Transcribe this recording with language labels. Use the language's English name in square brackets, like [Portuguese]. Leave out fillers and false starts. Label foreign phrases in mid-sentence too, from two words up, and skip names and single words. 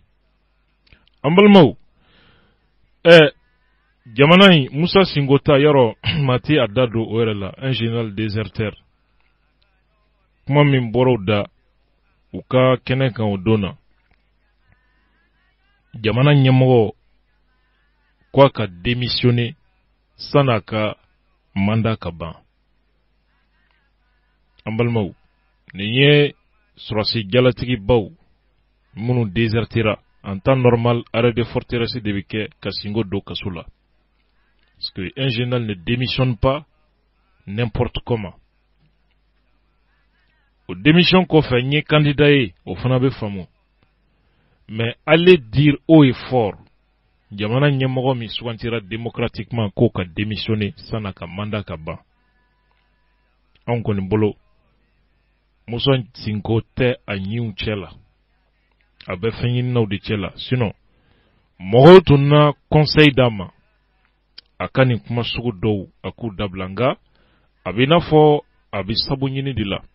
[Bambara] An balimaw jamana in Musa Singota yɔrɔ mati a da don o yɛrɛ la [French] un général déserteur [Bambara] kuma min bɔr'o da u ka kɛnɛ kan o don na jamana ɲɛmɔgɔ k'a ka démissionner san'a ka mandat ka ban. An balimaw nin ye sɔrɔsi jalatigi baw minnu désertera [French] en temps normal arrêt de forteresse de [Bambara] bɛ kɛ ka Singo don kaso la. [French] Parce que un général ne démissionne pas n'importe comment. Au démission [Bambara] kɔfɛ n ye candidat ye o fana bɛ faamu. [French] Mais allez dire haut et fort [Bambara] jamana ɲɛmɔgɔ min sugantira démocratiquement k'o ka démissionner san'a ka mandat ka ban. Anw kɔni bolo Musa Singo tɛ a ɲiw cɛ la. A bɛ fɛn ɲininaw de cɛ la. Sinon mɔgɔw tun na conseil d'a ma a ka nin kuma sugu dɔw a k'u dabila nka a bɛ i n'a fɔ a bɛ sabu ɲini de la.